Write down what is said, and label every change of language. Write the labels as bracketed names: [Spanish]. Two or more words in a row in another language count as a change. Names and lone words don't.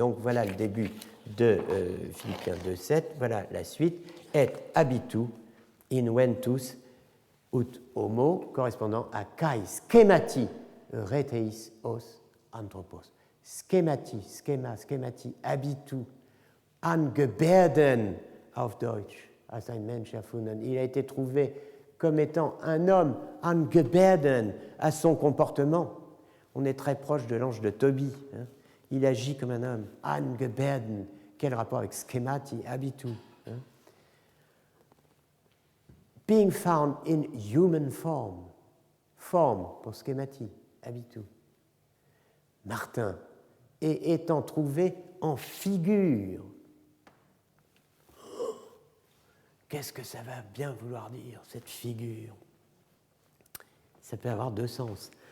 [French] Donc voilà le début de Philippiens 2.7, voilà la suite, [Latin] et habitu inventus ut homo, [French] correspondant à [Greek] καὶ σχήματι εὑρεθεὶς ὡς ἄνθρωπος. σχήματι, σχήματι, [German] habitu, angeberden auf Deutsch, als ein Mensch erfunden. [French] Il a été trouvé comme étant un homme, angeberden, à son comportement. On est très proche de l'ange de Tobie. Hein. Il agit comme un homme, angeberden. Quel rapport avec schemati, habitu, hein. [English] Being found in human form. [French] Forme pour schemati, habitu. Martin, et étant trouvé en figure. Qu'est-ce que ça va bien vouloir dire, cette figure? Ça peut avoir deux sens.